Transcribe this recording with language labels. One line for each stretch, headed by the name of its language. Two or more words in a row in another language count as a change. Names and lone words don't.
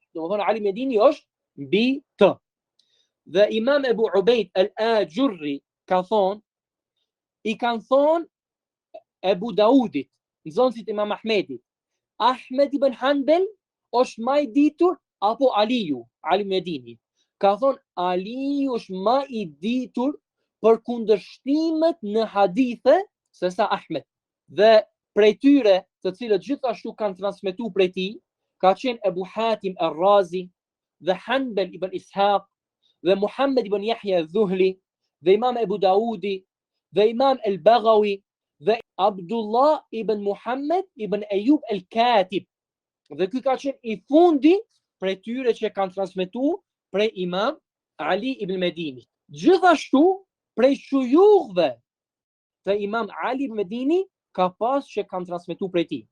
Albanian: Do thonë Ali ibn Medini është mbi të. Dhe Imam Ebu Ubejd al-Ajurri ka thonë, i kanë thonë Ebu Daudit, nxënësit Imam Ahmedit, Ahmed ibn Hanbal është më i ditur apo Aliu, Ali ibn Medini? Ka thonë Aliu është më i ditur për kundërshtimet në hadithe se sa Ahmed. Dhe prej tyre të cilët gjithashtu kanë transmetuar prej tij, ka qenë Ebu Hatim al-Razi dhe Hanbal ibn Ishaq dhe Muhammad ibn Yahya al-Dhuhli dhe Imam Ebu Daudi, dhe Imam El-Baghawi, dhe Abdullah ibn Muhammed ibn Ejub El-Katib. Dhe ky ka qenë i fundi prej tyre që kanë transmetuar prej Imam Ali ibn Medini. Gjithashtu prej shujugëve të Imam Ali ibn Medini ka pas që kanë transmetuar prej tij.